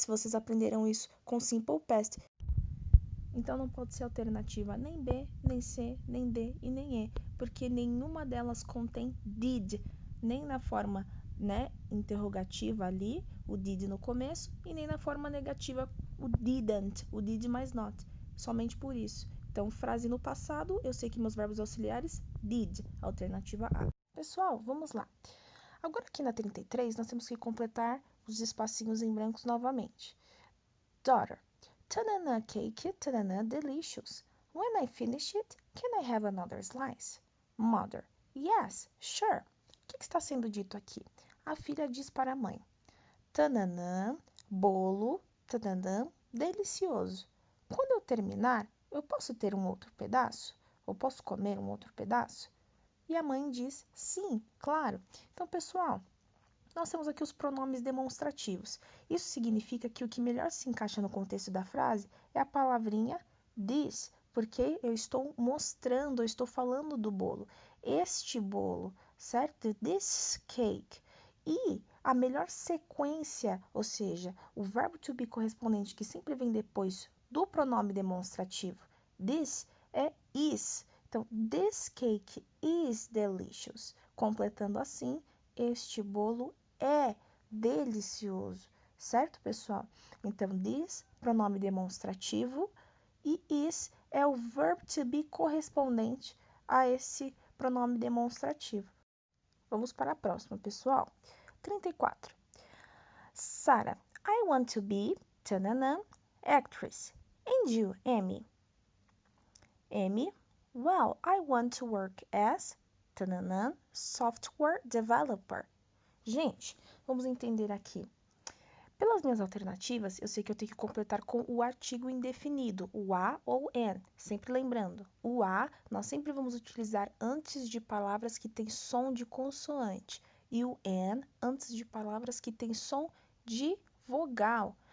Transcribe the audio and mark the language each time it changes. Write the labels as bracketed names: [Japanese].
[Portuguese] Se vocês aprenderam isso com simple past. Então não pode ser alternativa nem B, nem C, nem D e nem E, porque nenhuma delas contém did, nem na forma, né, interrogativa ali, o did no começo, e nem na forma negativa, o didn't, o did mais not, somente por isso. Então, frase no passado, eu sei que meus verbos auxiliares, did, alternativa A. Pessoal, vamos lá. Agora aqui na 33, nós temos que completar os espacinhos em brancos novamente. [English] Daughter. Tanana cake, tanana delicious. When I finish it, can I have another slice? Mother. Yes, sure. [Portuguese] O que está sendo dito aqui? A filha diz para a mãe. Tananã, bolo, tananã, delicioso. Quando eu terminar, eu posso ter um outro pedaço? Eu posso comer um outro pedaço? E a mãe diz, sim, claro. Então, pessoal, nós temos aqui os pronomes demonstrativos. Isso significa que o que melhor se encaixa no contexto da frase é a palavrinha this, porque eu estou mostrando, eu estou falando do bolo. Este bolo, certo? [English] This cake. [Portuguese] E a melhor sequência, ou seja, o verbo to be correspondente que sempre vem depois do pronome demonstrativo this é is. [English] Então, this cake is delicious. [Portuguese] Completando assim, este bolo é delicioso, certo, pessoal? Então, this, pronome demonstrativo, e is é o verb to be correspondente a esse pronome demonstrativo. Vamos para a próxima, pessoal. 34. [English] Sarah, I want to be, tanana, actress. And you, Amy? Amy, well, I want to work as, tanana, software developer. [Portuguese] Gente, vamos entender aqui. Pelas minhas alternativas, eu sei que eu tenho que completar com o artigo indefinido, o a ou an. Sempre lembrando, o a nós sempre vamos utilizar antes de palavras que têm som de consoante e o an antes de palavras que têm som de vogal.